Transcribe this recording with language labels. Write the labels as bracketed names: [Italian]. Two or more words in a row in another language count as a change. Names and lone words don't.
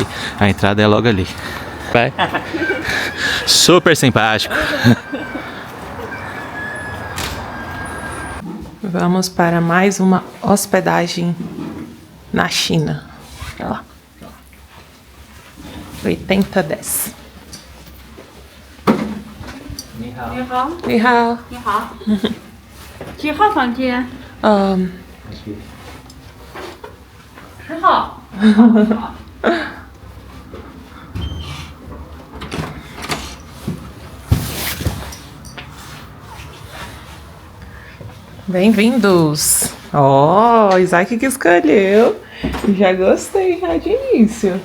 [Portuguese] A entrada é logo ali. Vai. Super simpático. Vamos para mais uma hospedagem na China. Olha lá. 80-10. [Chinese] 你好，你好。你好，几号房间？10号。 [Portuguese] Bem-vindos! Ó, o Isaac que escolheu. Já gostei, já de início.